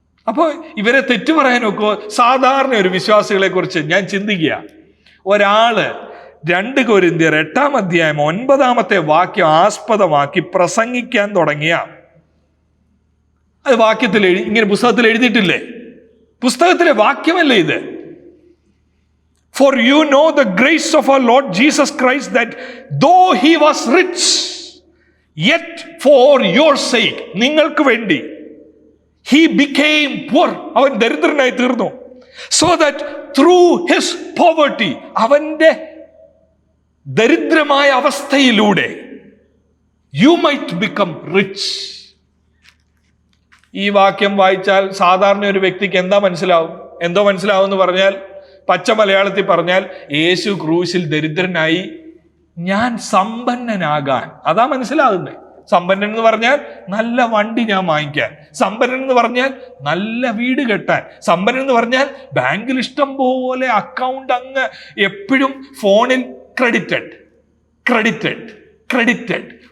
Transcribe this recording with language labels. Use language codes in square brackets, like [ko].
[ml] അപ്പോൾ ഇവരെ തെറ്റു പറയാൻ നോക്കുമോ? സാധാരണ ഒരു വിശ്വാസികളെ കുറിച്ച് ഞാൻ ചിന്തിക്കുക. ഒരാള് 2 കൊരിന്ത്യർ 8-ാം അധ്യായം 9-ാമത്തെ വാക്യം ആസ്പദമാക്കി പ്രസംഗിക്കാൻ തുടങ്ങിയ, അത് വാക്യത്തിൽ ഇങ്ങനെ പുസ്തകത്തിൽ എഴുതിയിട്ടില്ലേ? പുസ്തകത്തിലെ വാക്യമല്ലേ ഇത്? [en] For you know the grace of our Lord Jesus Christ, that though he was rich, yet for your sake, [ml] നിങ്ങൾക്ക് വേണ്ടി [en] He became poor. [ml] അവൻ ദരിദ്രനായി തീർന്നു. [en] So that through his poverty, [ml] അവന്റെ ദരിദ്രമായ അവസ്ഥയിലൂടെ [en] you might become rich. [ml] ഈ വാക്യം വായിച്ചാൽ സാധാരണ ഒരു വ്യക്തിക്ക് എന്താ മനസ്സിലാവും? എന്തോ മനസ്സിലാവും എന്ന് പറഞ്ഞാൽ, പച്ച മലയാളത്തിൽ പറഞ്ഞാൽ, യേശു ക്രൂശിൽ ദരിദ്രനായി ഞാൻ സമ്പന്നനാകാൻ. അതാ മനസ്സിലാകുന്നത്. സമ്പന്നൻ എന്ന് പറഞ്ഞാൽ നല്ല വണ്ടി ഞാൻ വാങ്ങിക്കാൻ, സമ്പന്നൻ എന്ന് പറഞ്ഞാൽ നല്ല വീട് കെട്ടാൻ, സമ്പന്നൻ എന്ന് പറഞ്ഞാൽ ബാങ്കിൽ ഇഷ്ടം പോലെ അക്കൗണ്ട് അങ്ങ് എപ്പോഴും ഫോണിൽ ക്രെഡിറ്റഡ് ക്രെഡിറ്റഡ് ക്രെഡിറ്റഡ്.